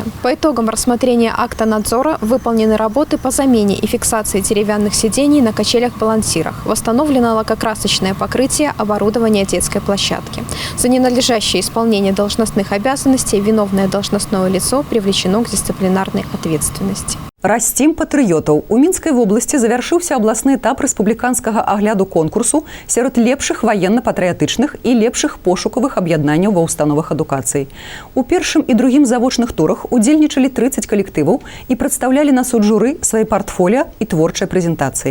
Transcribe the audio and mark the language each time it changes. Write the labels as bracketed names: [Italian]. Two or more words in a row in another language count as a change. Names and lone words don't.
[Russian] По итогам рассмотрения акта надзора выполнены работы по замене и фиксации деревянных сидений на качелях-балансирах. Восстановлено лакокрасочное покрытие оборудования детской площадки. За ненадлежащее исполнение должностных обязанностей виновное должностное лицо привлечено к дисциплинарной ответственности. [Belarusian] Расцім патрыётаў. У Мінскай вобласці завяршыўся абласны этап рэспубліканскага агляду конкурсу сярод лепшых ваенна-патрыятычных і лепшых пошукавых аб'яднанняў ва ўстановах адукацыі. У першым і другім завочных турах удзельнічалі 30 калектываў і прадстаўлялі на суд журы свае партфоліа і творчыя прэзентацыі.